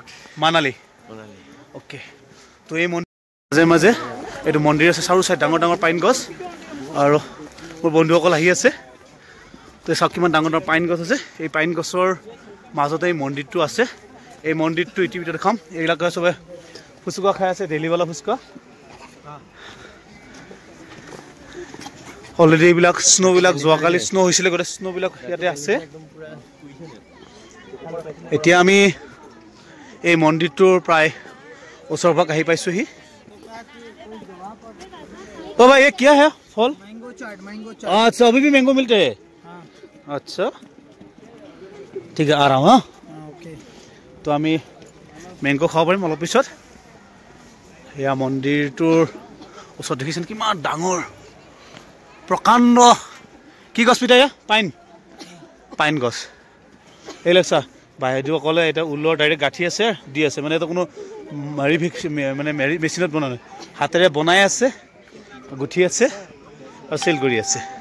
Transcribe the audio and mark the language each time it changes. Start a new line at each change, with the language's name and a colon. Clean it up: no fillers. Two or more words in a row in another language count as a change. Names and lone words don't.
Assamese: মানালী ওকে তো এই মন্দিৰ মাজে এইটো মন্দিৰ আছে চাৰু চাই ডাঙৰ ডাঙৰ পাইন গছ আৰু মোৰ বন্ধুসকল আহি আছে তো চাওক কিমান ডাঙৰ ডাঙৰ পাইন গছ আছে এই পাইন গছৰ মাজতে এই মন্দিৰটো আছে এই মন্দিৰটো ইতিমধ্যে দেখাম এইবিলাক চবে ফুচকা খাই আছে ডেলিৱালা ফুচকা অলৰেডি এইবিলাক স্নোবিলাক যোৱাকালি স্নো হৈছিলে গোটেই স্নোবিলাক ইয়াতে আছে এতিয়া আমি এই মন্দিৰটোৰ প্ৰায় ওচৰৰ পৰা আহি পাইছোহি
Hindi: ओ भाई ये क्या है फल मैंगो चाट अच्छा अभी भी मैंगो मिलते हैं अच्छा ठीक है आ रहा हूँ ओके
Assamese: तो আমি मैंगो খাব পাৰিম অলপ পিছত এয়া মন্দিৰটোৰ ওচৰত দেখিছেন কিমান ডাঙৰ প্ৰকাণ্ড কি গছ পিতা এয়া পাইন গছ এই লেখা বাইদেউসকলে এটা উলৰ ডাইৰেক্ট গাঁঠি আছে দি আছে মানে এটা কোনো মানে মেচিনত বনোৱা নাই হাতেৰে বনাই আছে গুঠি আছে আৰু সেল কৰি আছে